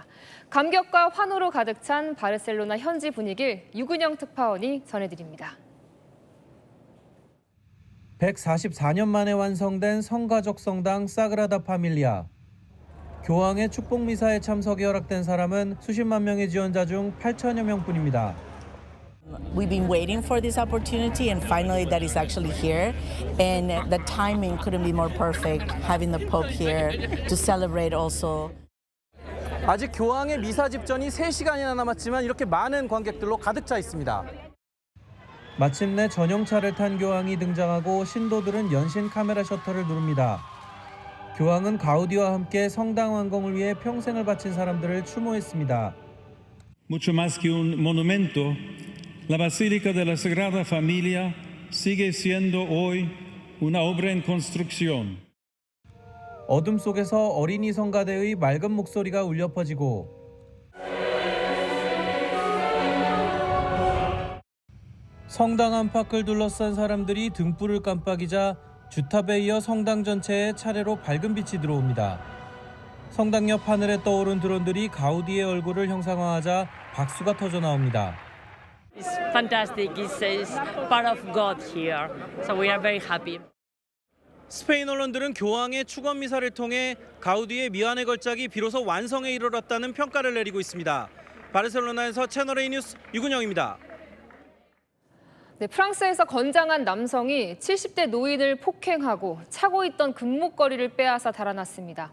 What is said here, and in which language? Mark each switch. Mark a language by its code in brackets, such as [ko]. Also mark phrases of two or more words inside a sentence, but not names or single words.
[ko] 감격과 환호로 가득 찬 바르셀로나 현지 분위기를 유근영 특파원이 전해드립니다. 144년 만에 완성된 성가족 성당 사그라다 파밀리아. 교황의 축복 미사에 참석이 허락된 사람은 수십만 명의 지원자 중 8천여 명뿐입니다. [en] We've been waiting for this opportunity and finally that is actually here. And the timing couldn't be more perfect, having the Pope here to celebrate also. [ko] 아직 교황의 미사 집전이 3시간이나 남았지만 이렇게 많은 관객들로 가득 차 있습니다. 마침내 전용차를 탄 교황이 등장하고 신도들은 연신 카메라 셔터를 누릅니다. 교황은 가우디와 함께 성당 완공을 위해 평생을 바친 사람들을 추모했습니다. [es] Mucho más que un monumento, la Basílica de la Sagrada Familia sigue siendo hoy una obra en construcción. [ko] 어둠 속에서 어린이 성가대의 맑은 목소리가 울려 퍼지고 성당 안팎을 둘러싼 사람들이 등불을 깜빡이자 주탑에 이어 성당 전체에 차례로 밝은 빛이 들어옵니다. 성당 옆 하늘에 떠오른 드론들이 가우디의 얼굴을 형상화하자 박수가 터져 나옵니다. [en] It's fantastic. It's part of God here. So we are very happy. [ko] 스페인 언론들은 교황의 축원 미사를 통해 가우디의 미완의 걸작이 비로소 완성에 이르렀다는 평가를 내리고 있습니다. 바르셀로나에서 채널A 뉴스 유근영입니다. 네, 프랑스에서 건장한 남성이 70대 노인을 폭행하고 차고 있던 금목걸이를 빼앗아 달아났습니다.